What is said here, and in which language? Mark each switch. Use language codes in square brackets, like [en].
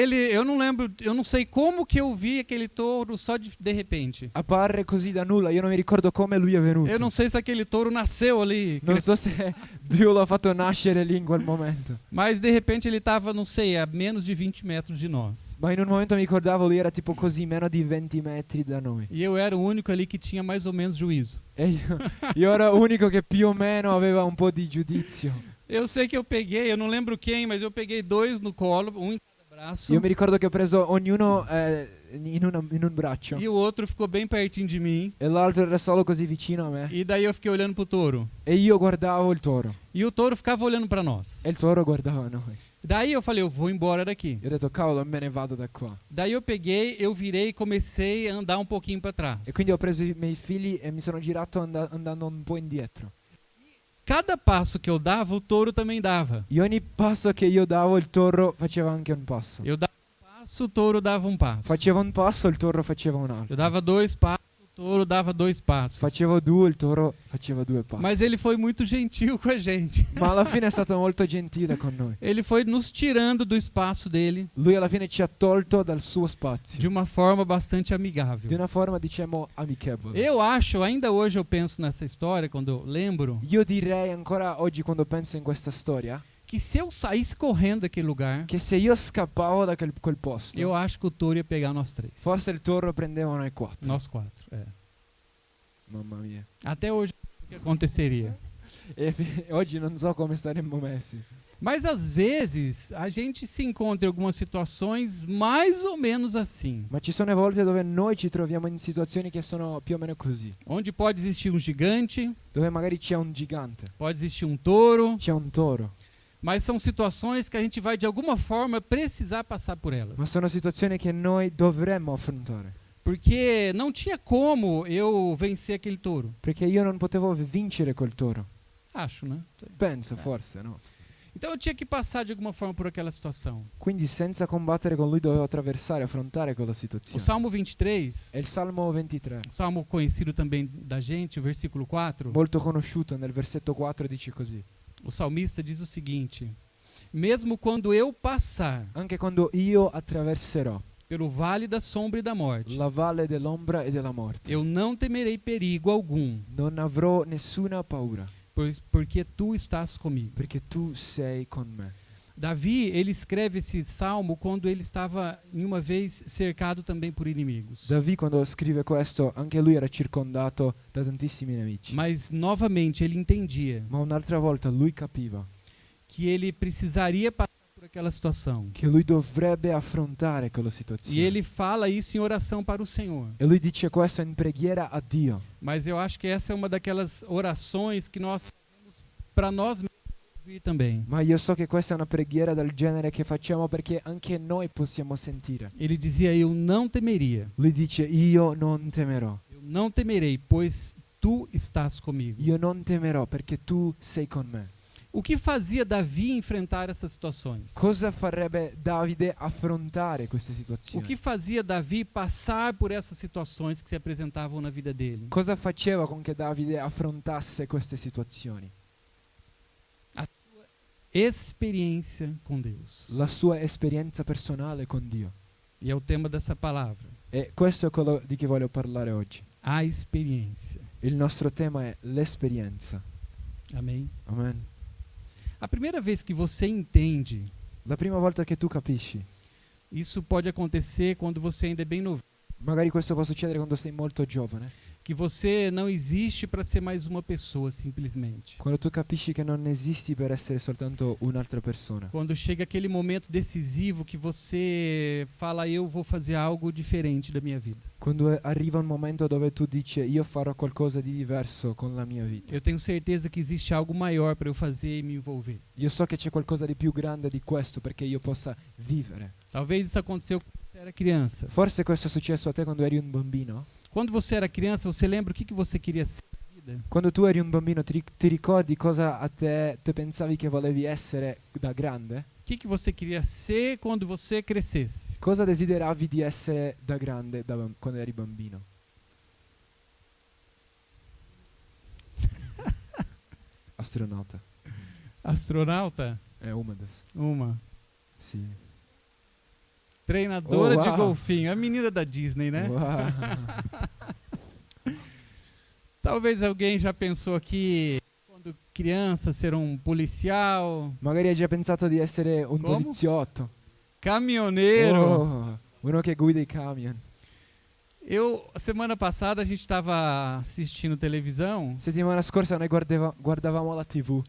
[pt] Eu não lembro, eu não sei como que eu vi aquele touro só de repente. [it] Appare così da nulla, io non mi ricordo come lui è venuto. [pt] Eu não sei se aquele touro nasceu ali, [it] Non so se Dio l'ha fatto nascere lì in quel momento. [pt] mas de repente ele estava, não sei, a menos de 20 metros de nós. [it] Ma in un momento mi ricordavo lui era tipo così, meno di 20 metri da noi. [pt] E eu era o único ali que tinha mais ou menos juízo. [it] E io ero l'unico che più o meno aveva un po' di giudizio. [pt] Eu sei que eu peguei, eu não lembro quem, mas eu peguei 2 no colo, um em cada braço. [it] Io mi ricordo che ho preso ognuno in un braccio [pt] e o outro ficou bem pertinho de mim. [it] e l'altro era solo così vicino a me [pt] E daí eu fiquei olhando pro touro. [it] e io guardavo il toro [pt] E o touro ficava olhando para nós. [it] e il toro guardava noi. [pt] Daí eu falei, eu vou embora daqui. [it] Io ho detto cavolo, me ne vado da qua. [pt] Daí eu peguei, eu virei e comecei a andar um pouquinho para trás. [it] E quindi ho preso i miei figli e mi sono girato andando un po' indietro. [pt] Cada passo que eu dava, o touro também dava. [it] E ogni passo che io davo il toro faceva anche un passo. [pt] Eu dava um passo, o touro dava um passo. [it] Facevo un passo, il toro faceva un [pt] Eu [it] altro. [pt] dava 2 passos, o touro dava 2 passos. [it] Facevo due, il toro faceva due passi. [pt] Mas ele foi muito gentil com a gente. [it] Ma alla fine è stato molto gentile con noi. [pt] Ele foi nos tirando do espaço dele [it] Lui alla fine ci ha tolto dal suo spazio. [pt] de uma forma bastante [it] Di [pt] amigável. [it] una forma, diciamo, amichevole. [pt] Eu acho, ainda hoje eu penso nessa história, quando eu lembro, [it] Io direi ancora oggi, quando penso in questa storia, [pt] que se eu saísse correndo daquele lugar, [it] che se io scappavo da quel posto, [pt] eu acho que o touro ia pegar nós 3. [it] forse il toro prendeva noi 4. [pt] Nós 4, é. [it] Mamma mia. [pt] Até hoje o que aconteceria. [it] E oggi non so come saremmo messi. [pt] Mas às vezes a gente se encontra em algumas situações mais ou menos assim, [it] Ma ci sono volte dove noi ci troviamo in situazioni che sono più o meno così. [pt] onde pode existir um gigante, [it] Dove magari c'è un gigante, [pt] pode existir um touro, [it] c'è un toro. [pt] mas são situações que a gente vai de alguma forma precisar passar por elas. [it] Ma sono situazioni che noi dovremmo affrontare. [pt] Porque não tinha como eu vencer aquele touro. [it] Perché io non potevo vincere quel toro. [pt] Acho, né? [it] Penso, forse, no? [pt] Então eu tinha que passar de alguma forma por aquela situação. [it] Quindi senza combattere con lui dovevo attraversare, affrontare quella [pt] O [it] situazione. [pt] Salmo 23, [it] È il Salmo 23, [pt] um salmo conhecido também da gente, o versículo 4, [it] molto conosciuto, nel versetto 4 dice così. [pt] o salmista diz o seguinte: mesmo quando eu passar [it] Anche quando io attraverserò [pt] pelo vale da sombra e da morte, [it] la valle dell'ombra e della morte, [pt] eu não temerei perigo algum, [it] non avrò nessuna paura, [pt] porque tu estás comigo. [it] perché tu sei con me. [pt] Davi, ele escreve esse salmo quando ele estava em uma vez cercado também por inimigos. [it] David, quando scrive questo, anche lui era circondato da tantissimi nemici. [pt] Mas novamente ele entendia [it] Ma un'altra volta lui capiva [pt] que ele precisaria passar por aquela situação. [it] che lui dovrebbe affrontare quella situazione. [pt] E ele fala isso em oração para o Senhor. [it] E lui dice questo in preghiera a Dio. [pt] Mas eu acho que essa é uma daquelas orações que nós fazemos para nós mesmos ouvir também. [it] Ma io so che questa è una preghiera del genere che facciamo perché anche noi possiamo sentire. [pt] Ele dizia: eu não temeria, [it] Lui dice io non temerò. [pt] eu não temerei, pois tu estás comigo. [it] Io non temerò perché tu sei con me. [pt] O que fazia Davi enfrentar essas situações? [it] Cosa farebbe Davide affrontare queste [pt] O [it] situazioni? [pt] que fazia Davi passar por essas situações que se apresentavam na vida dele? [it] Cosa faceva con che Davide affrontasse queste situazioni? [pt] Experiência com Deus. [it] La sua esperienza personale con Dio. [pt] E é o tema dessa palavra. [it] E questo è quello di cui voglio parlare oggi. [pt] A experiência. [it] Il nostro tema è l'esperienza. [pt] Amém? [it] Amen. [pt] A primeira vez que você entende, [it] La prima volta che tu capisci, [pt] isso pode acontecer quando você ainda é bem novo, [it] magari questo può succedere quando sei molto giovane, [pt] que você não existe para ser mais uma pessoa simplesmente. [it] quando tu capisci che non esisti per essere soltanto un'altra persona, [pt] Quando chega aquele momento decisivo que você fala: eu vou fazer algo diferente da minha vida. [it] quando arriva un momento dove tu dici io farò qualcosa di diverso con la mia vita. [pt] Eu tenho certeza que existe algo maior para eu fazer e me envolver. [it] Io so che c'è qualcosa di più grande di questo perché io possa vivere. [pt] Talvez isso aconteceu quando você era criança. [it] Forse questo è successo a te quando eri un bambino. [pt] Quando você era criança, você lembra o que você queria ser na vida? [it] Quando tu eri un bambino ti ricordi cosa a te pensavi che volevi essere da grande? [pt] O que você queria ser quando você crescesse? [it] Cosa desideravi di essere da grande quando eri bambino? [pt] Astronauta. [it] Astronauta? [pt] È uma das. Uma. [it] Sì. [pt] Treinadora Oh, de uau. golfinho. A menina da Disney, né? Wow. Talvez alguém já pensou aqui, quando criança, ser um policial, [it] Magari hai già pensato di essere un Come? poliziotto. [pt] caminhoneiro. [it] Oh, uno che guida i camion. [pt] Semana passada a gente estava assistindo televisão [it] Settimana scorsa noi guardavamo la TV